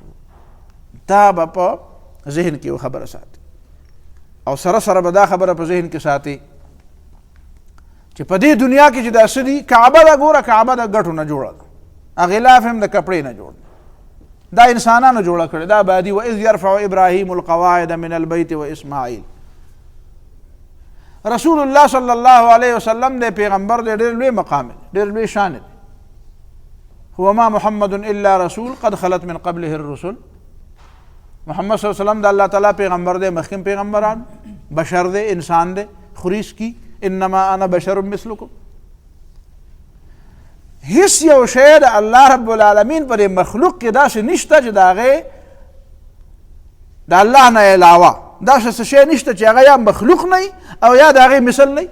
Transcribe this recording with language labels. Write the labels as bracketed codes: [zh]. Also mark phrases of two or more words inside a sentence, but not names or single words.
[ps] دا به په ذهن کې یو خبره ساتي، او سره سره به دا خبره په ذهن کې ساتي چې په دې دنیا کې چې دا څه دي، کعبه ده ګوره، کعبه د ګټو نه جوړه ده، غلاف هم د کپړې نه جوړ ده، دا انسانانو جوړه کړې، دا بادي [ar] وإذ يرفع إبراهيم القواعد من البيت وإسماعیل. رسول الله صلی الله علیه وسلم [ps] د پیغمبر د ډېر لوی مقام دی، ډېر لوی شان دی. [ar] هو ما محمد الا رسول قد خلت من قبله الرسل. [ps] محمد [ar] صلی الله علیه وسلم [ps] د الله تعالی پیغمبر دی، مخکې پیغمبران، بشر دی، انسان دی، خریش کی [ar] انما انا بشر مثلکم. [ps] هیڅ یو شی د [ar] الله رب العالمین [ps] پر مخلوق کې داسې نشته چې د هغې د الله نه علاوه داسې څه شی نشته چې هغه یا مخلوق نه او یا د هغې مثل نه.